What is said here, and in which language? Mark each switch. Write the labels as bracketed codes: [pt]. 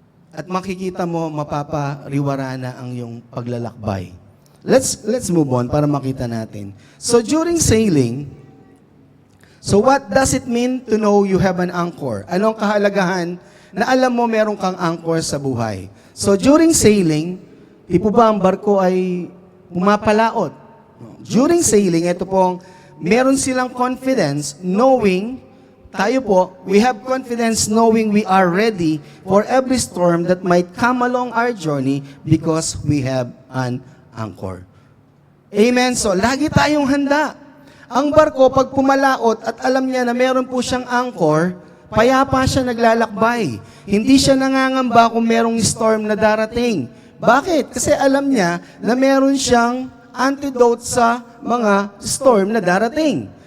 [tl] At makikita mo, mapapariwara na ang iyong paglalakbay. [en] Let's move on [tl] para makita natin. [en] So during sailing, so what does it mean to know you have an anchor? [tl] Anong kahalagahan na alam mo meron kang anchor sa buhay? So during sailing, di po ba ang barko ay pumapalaot? [en] During sailing, [tl] ito pong meron silang confidence knowing, tayo po, [en] we have confidence knowing we are ready for every storm that might come along our journey because we have an anchor. [tl] Amen? So, lagi tayong handa. Ang barko, pag pumalaot at alam niya na meron po siyang anchor, payapa siya naglalakbay. Hindi siya nangangamba kung merong storm na darating. Bakit? Kasi alam niya na meron siyang antidote sa mga storm na darating.